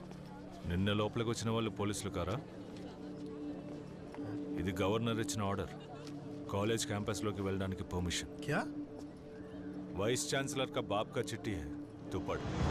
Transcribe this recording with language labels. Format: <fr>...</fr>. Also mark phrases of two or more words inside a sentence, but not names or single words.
<te>నిన్న లోపలికి వచ్చిన వాళ్ళు పోలీసులు కారా? ఇది గవర్నర్ ఇచ్చిన ఆర్డర్. కాలేజ్ క్యాంపస్లోకి వెళ్ళడానికి పర్మిషన్.</te> <hi>क्या?</hi> <en>Vice Chancellor</en> <hi>का बाप का चिट्ठी है, तू पढ़.</hi>